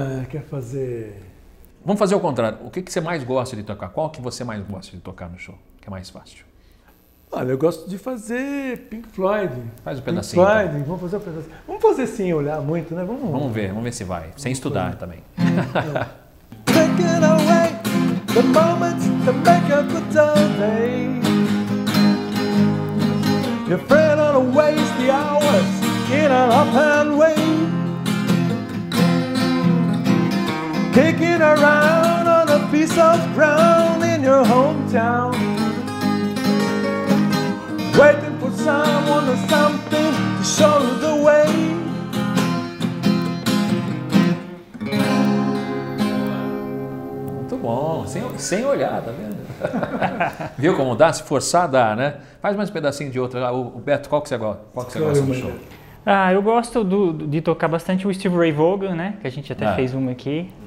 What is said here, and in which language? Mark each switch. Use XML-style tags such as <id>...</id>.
<pt>Quer fazer... Vamos fazer o contrário. O que você mais gosta de tocar? Qual que você mais gosta de tocar no show? Que é mais fácil? Olha, eu gosto de fazer Pink Floyd. Faz um pedacinho. Pink Floyd, então. Vamos fazer um pedacinho. Vamos fazer sem olhar muito, né? Vamos ver se vai. Sem estudar também.</pt> <en>Taking away the moments to make a good day. Your friend ought to waste the hours in an offhand way. Kicking around on a piece of ground in your hometown. Waiting for someone or something to show you the way.</en> <pt>Muito bom, sem olhar, tá vendo? Viu como dá? Se forçar, dá, né? Faz mais um pedacinho de outra. O Beto, qual que você gosta do show? Eu gosto de tocar bastante o Steve Ray Vaughan, né? Que a gente até fez uma aqui.</pt>